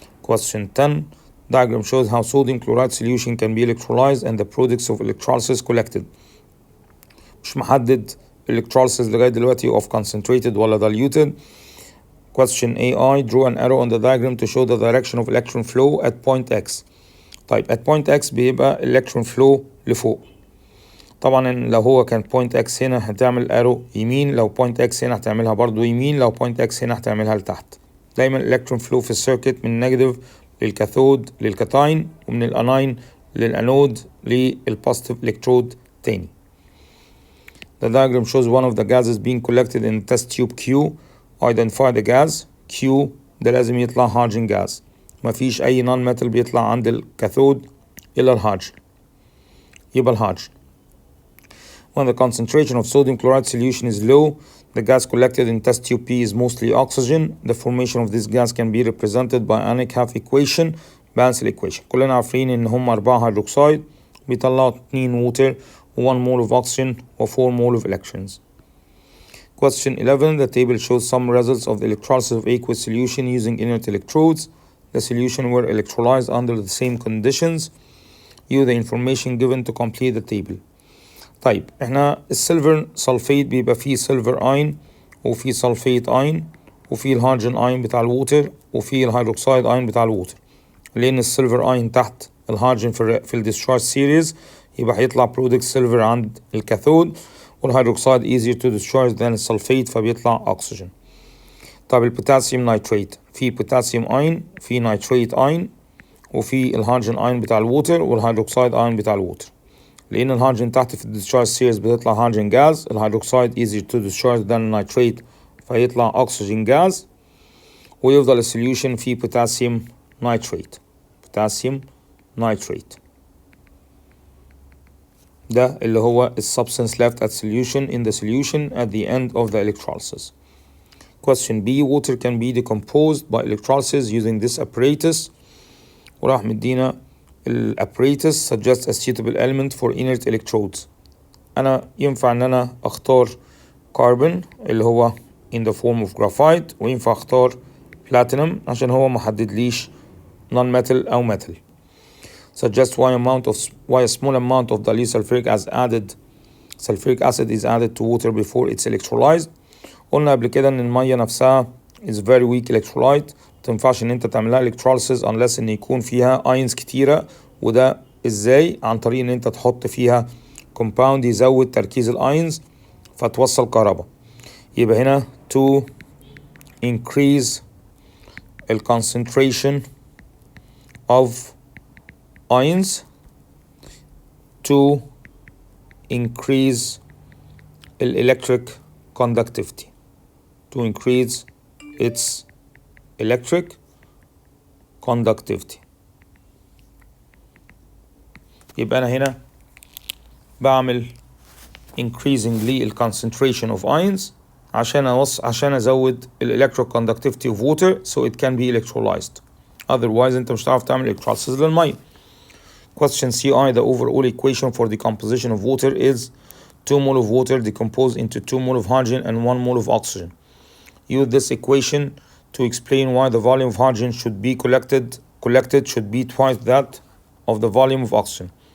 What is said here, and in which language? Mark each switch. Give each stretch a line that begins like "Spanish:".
English: Question 10. Diagram shows how sodium chloride solution can be electrolyzed and the products of electrolysis collected.
Arabic: مش محدد electrolysis لغاية دلوقتي
English: of concentrated
Arabic: ولا diluted.
English: Question AI. Draw an arrow on the diagram to show the direction of electron flow at point X.
Arabic: طيب at point X بيبقى electron flow لفوق. طبعا لو هو كان point X هنا هتعمل arrow يمين، لو point X هنا هتعملها برضو يمين، لو point X هنا هتعملها لتحت. دايما electron flow في السيركت من negative للكاثود للكاتاين، ومن الاناين للانود للبوزيتيف الكترود تاني.
English: The diagram shows one of the gases being collected in the test tube Q. Identify the gas.
Arabic: Q ده لازم يطلع هيدروجين جاز، مفيش أي نون ميتال بيطلع عند الكاثود إلا الهيدروجين، يبقى الهيدروجين.
English: When the concentration of sodium chloride solution is low, the gas collected in test tube P is mostly oxygen. The formation of this gas can be represented by ionic half equation, Banzel equation.
Arabic: كلنا عارفين إن هم 4 هيدروكسيد بيطلعوا 2 water و1 mole of oxygen و4 mole of electrons.
English: Question 11. The table shows some results of the electrolysis of aqueous solution using inert electrodes. The solution were electrolyzed under the same conditions. Use the information given to complete the table.
Arabic: طيب احنا السيلفر سلفيت بيبقى فيه سيلفر اين وفيه سلفيت اين وفيه الهيدروجين اين بتاع الووتر وفيه الهيدروكسيد اين بتاع الووتر، لان السيلفر اين تحت الهيدروجين في الديسشارج سيريز يبقى هيطلع برودكت سيلفر عند الكاثود، والهيدروكسيد
English: easier to discharge than
Arabic: السلفيت فبيطلع أكسجين. طب البوتاسيوم نايتريت، في بوتاسيوم اين، في نايتريت اين، وفي الهيدروجين اين بتاع الووتر والهيدروكسيد اين بتاع الووتر. لأن الهيدروجين تحت في الديسشارج سيريز بتطلع هيدروجين جاز، الهيدروكسيد
English: easier to discharge than
Arabic: النايتريت فيطلع أكسجين جاز، ويفضل السوليوشن في بوتاسيوم نايتريت. بوتاسيوم نايتريت ده اللي هو
English: substance left at solution in the solution at the end of the electrolysis. Question B. Water can be decomposed by electrolysis using this apparatus.
Arabic: وراح مدينا
English: apparatus suggests a suitable element for inert electrodes.
Arabic: أنا ينفع إن أنا أختار carbon اللي هو
English: in the form of graphite،
Arabic: وينفع أختار platinum عشان هو محددليش non-metal أو metal.
English: Suggest why a small amount of dilute sulfuric acid is added to water before it's electrolyzed.
Arabic: قلنا قبل كده ان المية نفسها
English: is very weak electrolyte،
Arabic: متنفعش ان انت تعملها electrolysis unless ان يكون فيها ions كتيرة. وده ازاي؟ عن طريق ان انت تحط فيها compound يزود تركيز الايونز فتوصل كهرباء. يبقى هنا
English: to increase the concentration of ions to increase electric conductivity, to increase its electric conductivity.
Arabic: يبقى أنا هنا بعمل
English: increasing the concentration of ions عشان أزود electric conductivity of water so it can be electrolyzed.
Arabic: Otherwise أنت مش هتعرف تعمل electrolysis للمية.
English: Question CI. The overall equation for the composition of water is 2 mole of water decomposed into 2 mole of hydrogen and 1 mole of oxygen. Use this equation to explain why the volume of hydrogen should be collected should be twice that of the volume of oxygen.